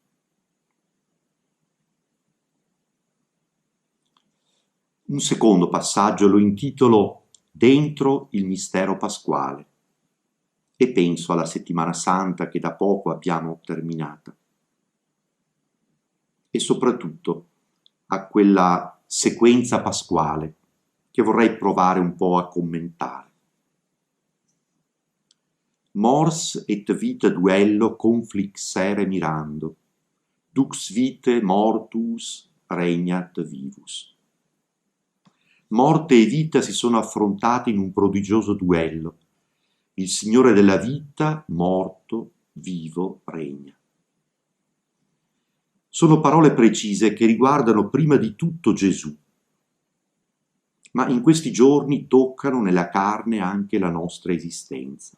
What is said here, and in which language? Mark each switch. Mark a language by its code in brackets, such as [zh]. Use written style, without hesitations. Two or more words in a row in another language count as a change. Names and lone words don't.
[it] Un secondo passaggio lo intitolo Dentro il mistero pasquale e penso alla Settimana Santa che da poco abbiamo terminata e soprattutto a quella sequenza pasquale che vorrei provare un po' a commentare. [la] Mors et vita duello conflixere mirando, dux vitae mortuus regnat vivus. [it] Morte e vita si sono affrontate in un prodigioso duello. Il Signore della vita, morto, vivo, regna. Sono parole precise che riguardano prima di tutto Gesù, ma in questi giorni toccano nella carne anche la nostra esistenza.